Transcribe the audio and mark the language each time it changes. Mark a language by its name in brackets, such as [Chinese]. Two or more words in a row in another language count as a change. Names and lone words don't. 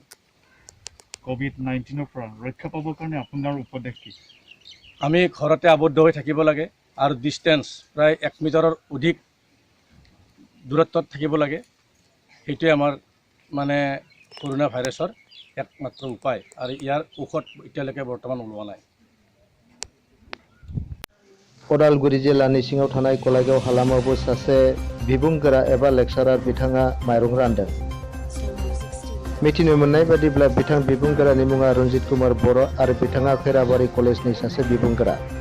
[Assamese] COVID-19ৰ পৰা ৰক্ষা পাবৰ কাৰণে আপোনাৰ উপদেশ কি? আমি ঘৰতে আবদ্ধ হৈ থাকিব লাগে আৰু ডিষ্টেঞ্চ প্ৰায় 1 মিটাৰৰ অধিক দূৰত্বত থাকিব লাগে। সেইটোৱে আমাৰ মানে কৰোণা ভাইৰাছৰ একমাত্ৰ উপায়, আৰু ইয়াৰ ঔষধ এতিয়ালৈকে বৰ্তমান ওলোৱা নাই। [Bodo] उदालगुरि जिल्लानि सिङाव थानाय गलायगाव हालामावबो सासे बिबुंगोरा एबा लेक्सारार बिथाङा माइरं रानदों। मिथिनो मोननाय बादिब्ला बिथां बिबुंगोरानि मुङा रन्जित कुमार बर' आरो बिथाङा खैराबारि कलेजनि सासे बिबुंगोरा।